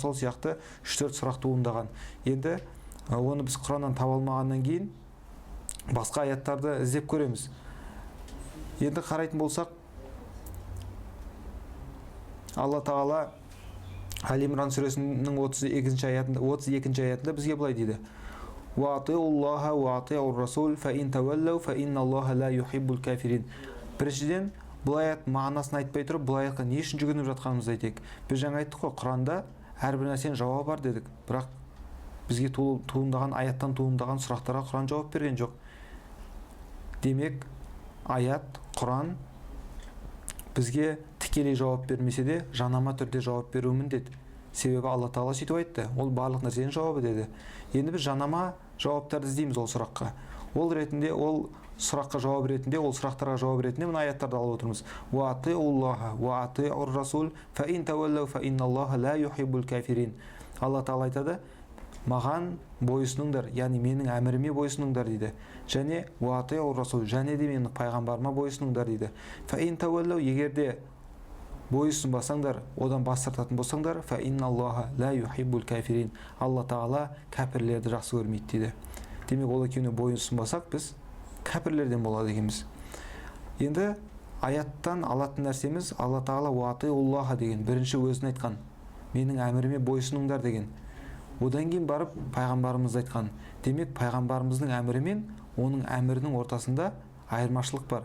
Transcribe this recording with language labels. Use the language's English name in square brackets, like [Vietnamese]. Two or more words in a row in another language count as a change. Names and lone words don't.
[Kazakh] Сол сияқты 3-4 сұрақ туындаған. Енді оны біз Құраннан таба алмағаннан кейін басқа аяттарды іздеп көреміз. Енді қарайтын болсақ, Алла Тағала Али-Имран сүресінің 32-ші аятында бізге былай дейді: [Arabic] «وأطيعوا الله وأطيعوا الرسول فإن تولوا فإن الله لا يحب الكافرين». [Kazakh] Біріншіден, бұл аят мағынасын айтпай тұрып, бұл аятқа не үшін жүгініп жатқанымызды айтайық. Біз жаңа айттық қой, Құранда әрбір нәрсенің жауабы бар дедік. Бірақ бізге туындаған аяттан туындаған сұрақтарға Құран жауап берген жоқ. Демек, аят, Құран бізге тікелей жауап бермесе де, жанама түрде жауап беруі міндет. Себебі Алла Тағала сөйтіп айтты, ол барлық нәрсенің жауабы деді. Енді біз жанама жауаптарды іздейміз ол сұраққа. Ол ретінде, ол сұраққа жауап ретінде, ол сұрақтарға жауап ретінде мына аяттарды алып отырмыз. [Arabic] وأطيعوا الله وأطيعوا الرسول فإن تولوا فإن الله لا يحب الكافرين. [Kazakh] Алла Тағала айтады, маған бойұсыныңдар, яғни менің әміріме бойұсыныңдар дейді. Және [Arabic] وأطيعوا الرسول, [Kazakh] және де менің пайғамбарыма бойұсыныңдар дейді. [Arabic] فإن تولوا, [Kazakh] егерде бойұсынбасаңдар, одан бас тартатын болсаңдар, [Arabic] فإن الله لا يحب الكافرين. [Kazakh] Алла Тағала кәпірлерді жақсы көрмейді дейді. Демек, ол екеуіне бойұсынбасақ, біз кәпірлерден болады екенбіз. Енді аяттан алатын нәрсеміз Алла Тағала уатиуллаха деген бірінші өзін айтқан, менің әміріме бойұсыныңдар деген. Одан кейін барып пайғамбарымызды айтқан. Демек, пайғамбарымыздың әмірі мен оның әмірінің ортасында айырмашылық бар.